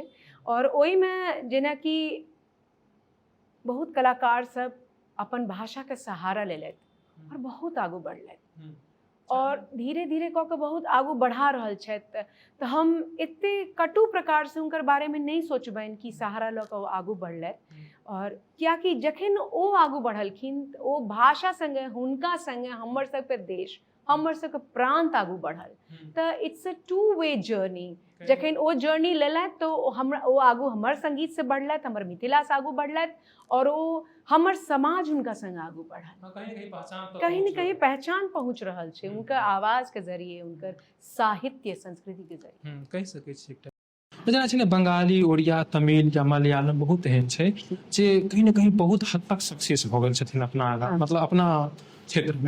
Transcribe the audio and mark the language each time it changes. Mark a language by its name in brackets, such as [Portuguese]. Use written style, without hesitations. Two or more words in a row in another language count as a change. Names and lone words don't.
[Maithili] और ओहिमे जेनाकि बहुत कलाकार सब अपन भाषाके सहारा लेलथि और बहुत आगू बढ़लथि, और धीरे धीरे कऽ के बहुत आगू बढ़ा रहल छथि। तऽ हम एते कटु प्रकार से हुनकर बारेमे नहीं सोचबनि कि सहारा लऽ कऽ ओ आगू बढ़लथि। और कियाकि जखन ओ आगू बढ़लखिन तऽ ओ भाषा संगे हुनका संगे हमर सबके देश, हमर सबके प्रांत आगू बढ़ल। [English] तऽ it's a 2-way journey. [Maithili] जखन ओ जर्नी लेलथि तो ओ आगू हमर संगीत से बढ़लथि, हमर मिथिला से आगू बढ़लथि, और ओ हमर समाज हुनका संग आगू बढ़ल। कहीं न कहीं पहचान पहुँच रहल छै हुनकर आवाज के जरिए, हुनकर साहित्य संस्कृति के जरिए। कहि सकै छी एकटा जेना छै ने बंगाली, उड़िया, तमिल या मलयालम बहुत एहन छै जे कहीं न कहीं बहुत हद तक सक्सेस भऽ गेल छथिन अपना आगाँ, मतलब अपना क्षेत्रमे।